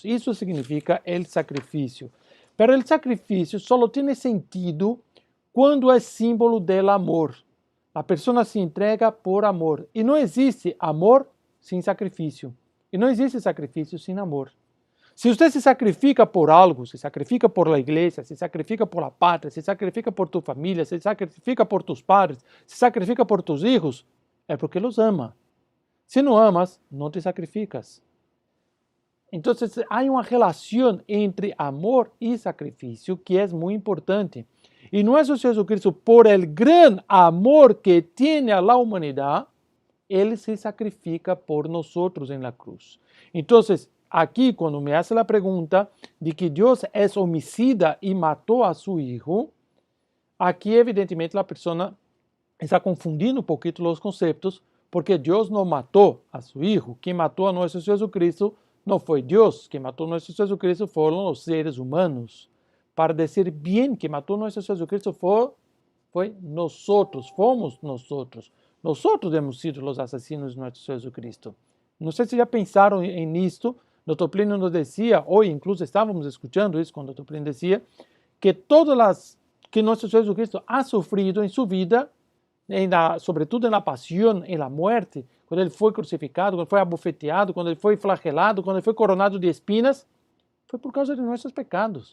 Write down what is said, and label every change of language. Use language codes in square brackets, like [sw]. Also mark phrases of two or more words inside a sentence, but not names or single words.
[pt] Isso significa o sacrifício. Pero o sacrifício só tem sentido quando é símbolo do amor. A pessoa se entrega por amor. E não existe amor sem sacrifício. E não existe sacrifício sem amor. Se você se sacrifica por algo, se sacrifica [es] por la [pt] igreja, se sacrifica por la pátria, se sacrifica por tu família, se sacrifica [es] por tus padres, [pt] se sacrifica [es] por tus hijos, [pt] é porque [es] los ama. [pt] Se não amas, não te sacrificas. Então, há uma relação entre amor e sacrifício que é muito importante. E nosso Senhor Jesucristo, [es] por el gran amor [pt] que tem [es] a la [pt] humanidade, Ele se sacrifica por nós em [es] la cruz. [pt] Então, aqui, quando [es] me hace [pt] a pergunta de que Deus é homicida e matou a seu Hijo, aqui, evidentemente, a pessoa está confundindo um pouquinho os conceitos, porque Deus não matou a seu Hijo. Quem matou a nosso Senhor Jesucristo não foi Deus, quem matou nosso Senhor Jesucristo foram os seres humanos. Para dizer bem que matou nosso Senhor Jesucristo foi Foi nosotros, fomos nosotros. [es] Nosotros hemos sido [pt] os assassinos de nosso Senhor Jesucristo. Não sei se já pensaram nisto. Dr. Plínio nos dizia, hoje incluso estávamos escutando isso quando o Dr. Plínio dizia, que todas as que nosso Senhor Jesucristo ha sofrido em sua vida, sobretudo na paixão, na morte, quando ele foi crucificado, quando foi abofeteado, quando ele foi flagelado, quando ele foi [es] coronado de espinas, [pt] foi por causa de nossos pecados.